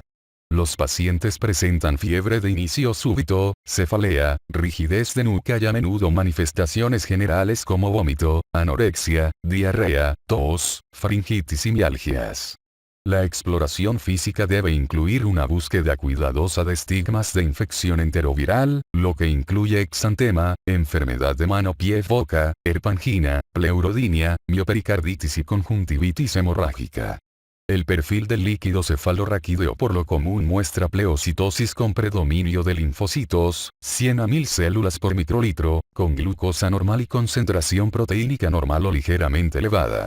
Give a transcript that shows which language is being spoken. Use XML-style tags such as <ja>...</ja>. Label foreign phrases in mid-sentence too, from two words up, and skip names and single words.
<es>Los pacientes presentan fiebre de inicio súbito, cefalea, rigidez de nuca y a menudo manifestaciones generales como vómito, anorexia, diarrea, tos, faringitis y mialgias. La exploración física debe incluir una búsqueda cuidadosa de estigmas de infección enteroviral, lo que incluye exantema, enfermedad de mano-pie-boca, herpangina, pleurodinia, miopericarditis y conjuntivitis hemorrágica. El perfil del líquido cefalorraquídeo por lo común muestra pleocitosis con predominio de linfocitos, 100 a 1000 células por microlitro, con glucosa normal y concentración proteínica normal o ligeramente elevada.</es>